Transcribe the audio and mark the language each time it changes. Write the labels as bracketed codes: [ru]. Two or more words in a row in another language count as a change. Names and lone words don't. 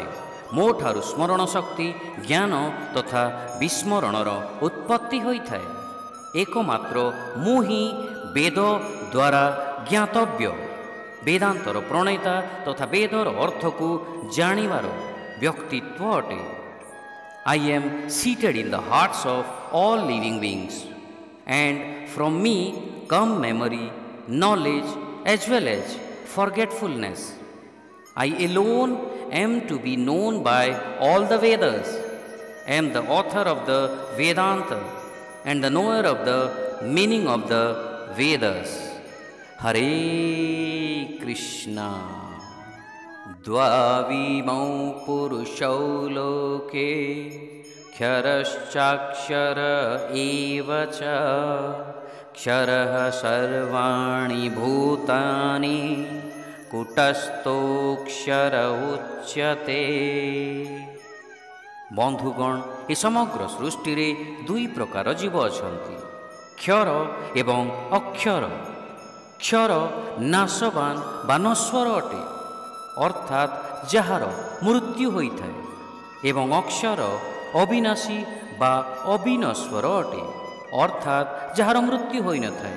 [or] ମୋ ଠାରୁ ସ୍ମରଣ ଶକ୍ତି, ଜ୍ଞାନ ତଥା ବିସ୍ମରଣର ଉତ୍ପତ୍ତି ହୋଇଥାଏ। ଏକମାତ୍ର ମୁଁ ହିଁ ବେଦ ଦ୍ୱାରା ଜ୍ଞାତବ୍ୟ, ବେଦାନ୍ତର ପ୍ରଣେତା ତଥା ବେଦର ଅର୍ଥକୁ ଜାଣିବାର ବ୍ୟକ୍ତିତ୍ୱ ଅଟେ। [en] I am seated in the hearts of all living beings, and from me come memory, knowledge as well as forgetfulness. I alone am to be known by all the Vedas, am the author of the Vedanta, and the knower of the meaning of the Vedas. [sa] हरे कृष्ण. द्वाविमौ पुरुषौ लोके क्षरश्चाक्षर एव च क्षरः सर्वाणि भूतानि कूटस्थोऽक्षर उच्यते। [or] ବନ୍ଧୁଗଣ, ଏ ସମଗ୍ର ସୃଷ୍ଟିରେ ଦୁଇ ପ୍ରକାର ଜୀବ ଅଛନ୍ତି, କ୍ଷର ଏବଂ ଅକ୍ଷର। କ୍ଷର ନାଶବାନ ବା ନଶ୍ୱର ଅଟେ, ଅର୍ଥାତ୍ ଯାହାର ମୃତ୍ୟୁ ହୋଇଥାଏ, ଏବଂ ଅକ୍ଷର ଅବିନାଶୀ ବା ଅବିନଶ୍ୱର ଅଟେ, ଅର୍ଥାତ୍ ଯାହାର ମୃତ୍ୟୁ ହୋଇନଥାଏ।